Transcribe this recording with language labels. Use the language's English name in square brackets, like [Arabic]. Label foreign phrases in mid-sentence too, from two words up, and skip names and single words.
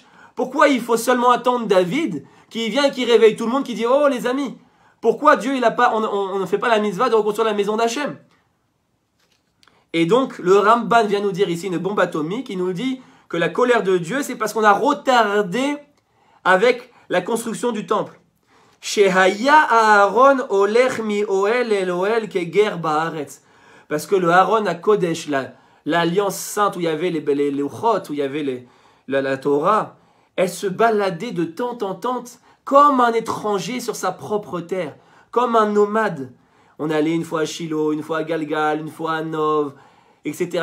[French] Pourquoi il faut seulement attendre David, qui vient et qui réveille tout le monde, qui dit, oh les amis, pourquoi Dieu, on ne fait pas la mitzvah de reconstruire la maison d'Hachem? Et donc, le Ramban vient nous dire ici une bombe atomique, il nous dit que la colère de Dieu, c'est parce qu'on a retardé avec la construction du temple. [Hebrew] שהיה ארון הולך מאהל אל אהל כגר בארץ. [French] Parce que le [Hebrew] ארון הקודש, [French] l'alliance sainte où il y avait les Luchot, où il y avait la Torah, elle se baladait de tente en tente, comme un étranger sur sa propre terre, comme un nomade. On allait une fois à Shiloh, une fois à Galgal, une fois à Nov, etc.